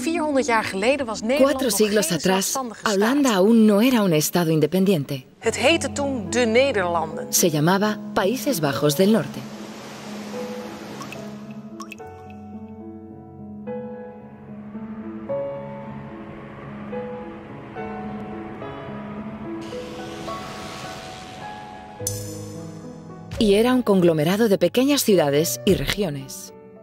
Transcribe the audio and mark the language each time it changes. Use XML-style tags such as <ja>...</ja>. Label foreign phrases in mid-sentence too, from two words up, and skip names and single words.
<nl>400 jaar geleden was Nederland</nl> <es>4</es> <nl>nog</nl> <es>siglos</es> <nl>geen</nl> <es>atrás,</es> <nl>zelfstandige staat.</nl> <es>Holanda aún no era un estado independiente.</es> <nl>Het heette toen de Nederlanden.</nl> <es>Se llamaba Países Bajos del Norte. Y era un conglomerado de pequeñas ciudades y regiones.</es>